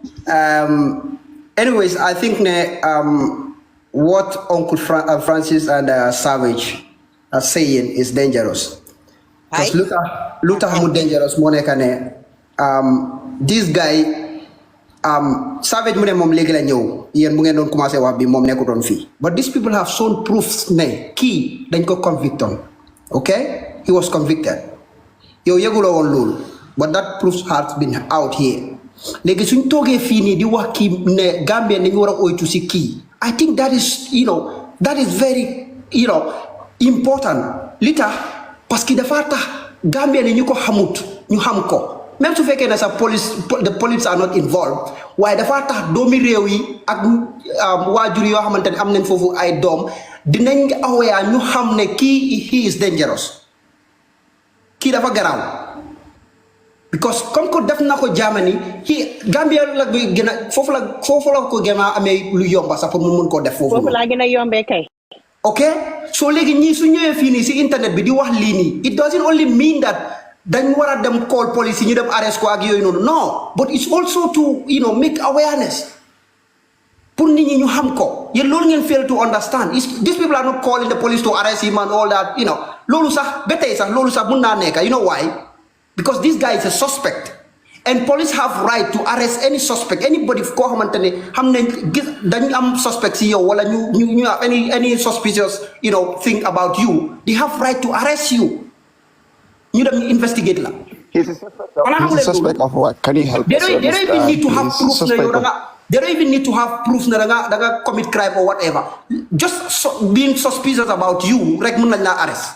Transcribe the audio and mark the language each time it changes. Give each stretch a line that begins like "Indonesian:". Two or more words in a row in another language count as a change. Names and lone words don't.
English: Anyways, I think what Uncle Francis and Savage are saying is dangerous. Because Luther how dangerous Monekane. This guy
Wolof: Savage mu ne mom légui la ñew yeen bu ngeen doon commencé wax bi mom nekkuton fi
English: but these people have shown proofs
Wolof: ne ki dañ ko convicted.
English: Okay, he was convicted.
Wolof: Yow yegulo won lool
English: but that proofs has been out here.
Wolof: Légui suñ togué fi ni di wax ki ne Gambia nañu wara oytu ci ki.
English: I think that is that is very important
Wolof: lita
French: parce que
Wolof: dafa tax Gambia ne ñu ko xamut ñu xam ko. Même su fekkee ne sa
English: the police are not involved
Wolof: waaye dafa tax doomi réew yi ak waajur yoo xamante ne am nañ foofu ay doom dinañ aware ñu xam ne kii
English: he is dangerous
Wolof: kii dafa garaaw because
French: comme que
Wolof: def na ko Germany Gambia la gën a foofu la ko gën a amee lu yomba sax pour mu mun koo def foofu la gën a yombee kay ok so léegi ñii su ñëwee fii nii si internet bi di wax lii nii
English: it doesn't only mean that
Wolof: dañ wara dem
English: call police
Wolof: ñu dem
English: arrest
Wolof: ko ak yoy
English: no but it's also to make awareness
Wolof: pour nit ñi ñu xam ko yeen loolu ngeen
English: fail to understand these people are not calling the police to arrest him and all that
Wolof: loolu sax betay sax loolu sax mun na nekk
English: why because this guy is a suspect and police have right to arrest any suspect anybody
Wolof: ko xamantene xam nañ dañ am
English: suspect
Wolof: ci yow wala ñu
English: have any suspicious thing about you they have right to arrest you. You don't investigate la. He's a suspect of what? Can you help? They don't even need to have proof. They don't even need to have proof that commit crime or whatever. Just being suspicious about you, arrest.